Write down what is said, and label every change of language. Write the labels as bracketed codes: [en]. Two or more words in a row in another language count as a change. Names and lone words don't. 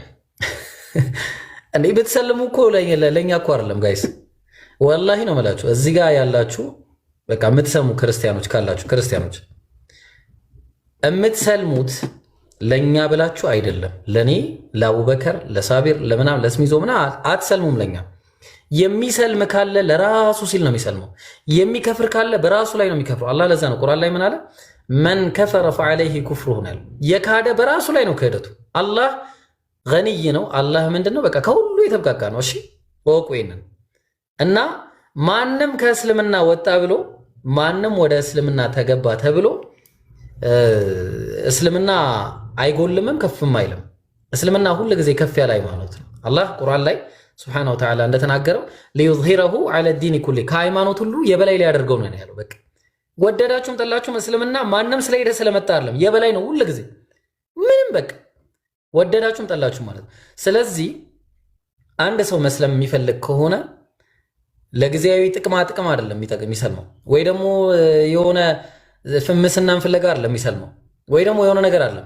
[am] እንዴ በተሰለሙ እኮ ለኛ እኮ አይደለም ጋይስ ወላሂ ነው መላችሁ እዚህ ጋር ያላችሁ በቃ የምትሰሙ ክርስቲያኖች ካላችሁ ክርስቲያኖች እምትሰልሙት ለኛ ብላችሁ አይደለም ለኔ ለአቡበከር ለሳቢር ለምናም ለስሚዞ ምና አትሰልሙም ለኛ የሚሰልም ካለ ለራሱ ሲል ነው የሚሰልመው የሚከፍር ካለ በራሱ ላይ ነው የሚከፍረው አላህ ለዛ ነው ቁርአን ላይ ምን አለ [ar] من كفر فعليه كفره [am] ነው የካደ በራሱ ላይ ነው ክህደቱ አላህ ገኒይ ነው አላህ ምንድነው በቃ ከሁሉ የተብቃቃ ነው እሺ ወቁ ይሄንን እና ማንንም ከእስልምና ወጣ ብሎ ማንንም ወደ እስልምና ተገባ ተብሎ እስልምና አይጎልምም ከፍም አይልም እስልምና ሁሉ ጊዜ ከፍ ያለ ሃይማኖት ነው አላህ ቁርአን ላይ [ar] سبحانه وتعالى [am] እንደተናገረው [ar] ليظهره على الدين كله [am] ከሃይማኖት ሁሉ የበላይ ላይ ያደርገው ነው ያለው በቃ ወደዳችሁም ጠላችሁም እስልምና ማንንም ስለሄደ ስለመጣ አይደለም የበላይ ነው ሁሉ ጊዜ ምንም በቃ ወደዳችሁም ጠላችሁም ማለት ስለዚህ አንድ ሰው መስለም የሚፈልግ ከሆነ ለጊዜያዊ ጥቅማ አይደለም የሚሰልመው ወይ ደግሞ የሆነ ፍምስናን ፍለጋ አይደለም የሚሰልመው ወይ ደግሞ የሆነ ነገር አይደለም